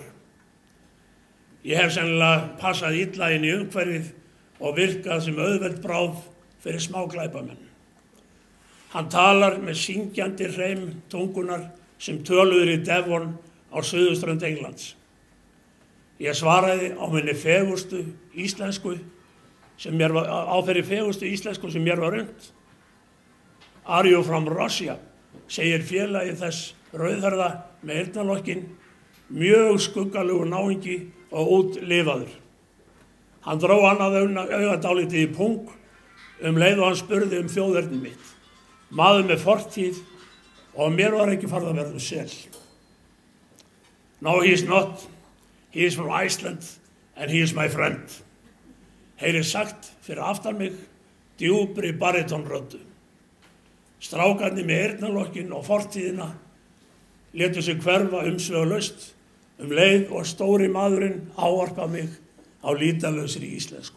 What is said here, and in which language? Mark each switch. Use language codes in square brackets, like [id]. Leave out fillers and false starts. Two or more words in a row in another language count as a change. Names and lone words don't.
[is] Ég hef sennilega passað illa inn í umhverfið og virkað sem auðveld bráð fyrir smáglæpamenn. Hann talar með syngjandi hreim tungunar sem töluður í Devon á suðurströnd Englands. Ég svaraði á minni fegustu íslensku sem mér var unnt. [en] Are you from Russia? [is] Segir félagi þess rauðharða með eyrnalokkin, mjög skuggalugur náungi og útlifaður. Hann dró annað auga dálítið í pung leið og hann spurði þjóðerni mitt. Maður með fortíð og mér var ekki farið að verða sel. [en] No, he is not. He is from Iceland and he is my friend. [is] Heyri sagt fyrir aftan mig djúpri baritónröddu. Strákarnir með eyrnalokkin og fortíðina létu sig hverfa umsvifalaust leið og stóri maðurinn ávarpað mig á lýtalausri íslensku.